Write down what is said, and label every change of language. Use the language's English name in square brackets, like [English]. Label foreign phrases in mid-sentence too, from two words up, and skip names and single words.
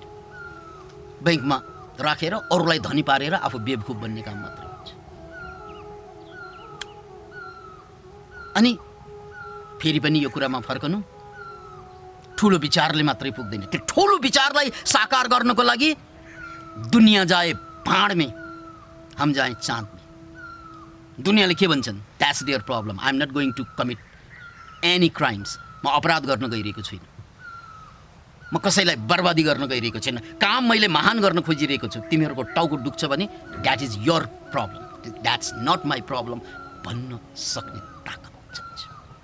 [Nepali] ब्याङ्कमा राखेर अरूलाई धनी पारेर आफू बेवकुफ बन्ने काम मात्रै हुन्छ। अनि फेरि पनि यो कुरामा फर्कनु, ठुलो विचारले मात्रै पुग्दैन। त्यो ठुलो विचारलाई साकार गर्नको लागि [Hindi] दुनियाँ जाए भाँड में, हम जाए चाँद में। [Nepali] दुनियाँले के भन्छन्? [English] that's their problem, I am not going to commit any crimes. [Nepali] म अपराध गर्न गइरहेको छैन, म कसैलाई बर्बादी गर्न गइरहेको छैन, काम मैले महान गर्न खोजिरहेको छु। तिमीहरूको टाउको दुख्छ भने [English] that is your problem, that's not my problem [Nepali] भन्न सक्ने ताकत चाहिन्छ।